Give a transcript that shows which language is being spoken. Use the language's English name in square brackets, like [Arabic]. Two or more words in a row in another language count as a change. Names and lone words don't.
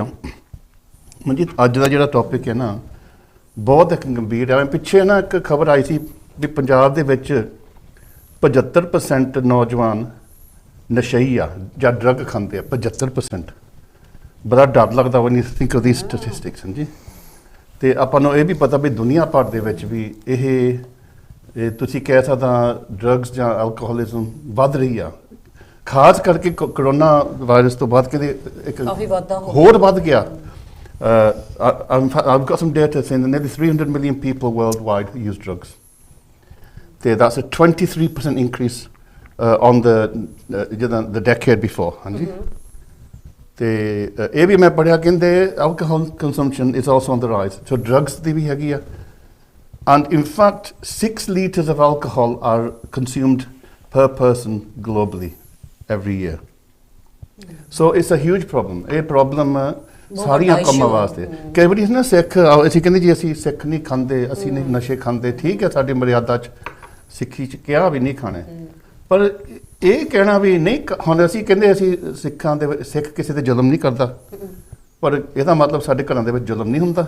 [Punjabi] ਮਨਜੀਤ, ਅੱਜ ਦਾ ਜਿਹੜਾ ਟੌਪਿਕ ਹੈ ਨਾ ਬਹੁਤ ਇੱਕ ਗੰਭੀਰ ਹੈ। ਪਿੱਛੇ ਨਾ ਇੱਕ ਖਬਰ ਆਈ ਸੀ ਵੀ ਪੰਜਾਬ ਦੇ ਵਿੱਚ 75% ਨੌਜਵਾਨ ਨਸ਼ਈ ਆ ਜਾਂ ਡਰੱਗ ਖਾਂਦੇ ਆ। [English] 75%। [Punjabi] ਬੜਾ ਡਰ ਲੱਗਦਾ [English] when you think of these statistics, [Punjabi] ਹਾਂਜੀ। ਤੇ ਆਪਾਂ ਨੂੰ ਇਹ ਵੀ ਪਤਾ ਵੀ ਦੁਨੀਆ ਭਰ ਦੇ ਵਿੱਚ ਵੀ ਇਹ ਤੁਸੀਂ ਕਹਿ ਸਕਦਾ ਡਰੱਗਸ ਜਾਂ ਐਲਕੋਹਲਿਜ਼ਮ ਵੱਧ ਰਹੀ ਆ। ਖਾਸ ਕਰਕੇ [English] corona virus [Punjabi] ਤੋਂ ਬਾਅਦ ਕਹਿੰਦੇ ਇੱਕ ਹੋਰ ਵੱਧ ਗਿਆ। [English] I've got some data saying that nearly 300 million people worldwide use drugs. That's a 23% increase on the decade before. [Punjabi] ਹਾਂਜੀ। ਤੇ ਇਹ ਵੀ ਮੈਂ ਪੜ੍ਹਿਆ, ਕਹਿੰਦੇ [English] alcohol consumption is also on the rise. [Punjabi] So drugs ਦੀ ਵੀ ਹੈਗੀ ਆ। [English] And in fact 6 liters of alcohol are consumed per person globally every year. So it's a huge problem. [Punjabi] ਇਹ ਪ੍ਰੋਬਲਮ ਸਾਰੀਆਂ ਕੰਮਾਂ ਵਾਸਤੇ। ਕਈ ਵਾਰੀ ਨਾ ਸਿੱਖ ਅਸੀਂ ਕਹਿੰਦੇ ਜੀ ਅਸੀਂ ਸਿੱਖ ਨਹੀਂ ਖਾਂਦੇ, ਅਸੀਂ ਨਹੀਂ ਨਸ਼ੇ ਖਾਂਦੇ। ਠੀਕ ਹੈ, ਸਾਡੀ ਮਰਿਆਦਾ 'ਚ ਸਿੱਖੀ 'ਚ ਕਿਹਾ ਵੀ ਨਹੀਂ ਖਾਣੇ, ਪਰ ਇਹ ਕਹਿਣਾ ਵੀ ਨਹੀਂ ਹੁਣ ਅਸੀਂ ਕਹਿੰਦੇ ਅਸੀਂ ਸਿੱਖਾਂ ਦੇ ਸਿੱਖ ਕਿਸੇ ਤੇ ਜ਼ੁਲਮ ਨਹੀਂ ਕਰਦਾ, ਪਰ ਇਹਦਾ ਮਤਲਬ ਸਾਡੇ ਘਰਾਂ ਦੇ ਵਿੱਚ ਜ਼ੁਲਮ ਨਹੀਂ ਹੁੰਦਾ।